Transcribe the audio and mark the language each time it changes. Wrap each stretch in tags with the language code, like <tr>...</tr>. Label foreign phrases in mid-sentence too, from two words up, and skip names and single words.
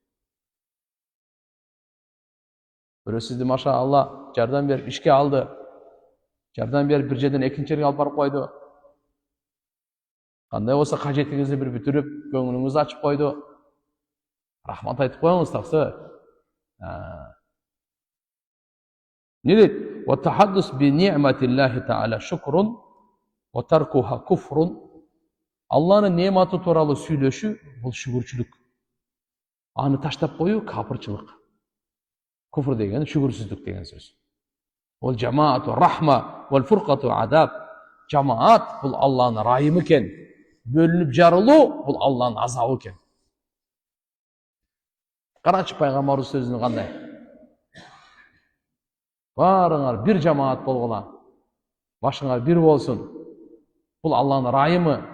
<ky>Бирөө сизди машалла жардам берип ишке алды. Жардам берип бир жерден экинчи жерге алып барып койду. Кандай болсо кажетиңизди бир бүтүрүп, көңүлүңүздү ачып койду. Рахмат айтып коюңуз таксы. Не дейт?</ky> <ar>وتحدث بنعمة الله تعالى شكر وتركها كفر.</ar> <ky>Алланын нематы тууралуу сүйлөшүү бул шүгүрчүлүк. Аны таштап коюу капырчылык. Куфр деген шүгүрсүздүк деген сөз.</ky> <ar>الجماعة رحمة والفرقة عذاب.</ar> <ky>Жамаат бул Алланын райымы экен. Бөлүнүп жарылуу бул Алланын азабы экен. Карачы пайгамбарыбыз сөзүнө кандай? Барыңар бир жамаат болгула. Башыңар бир болсун. Бул Алланын райымы.</ky>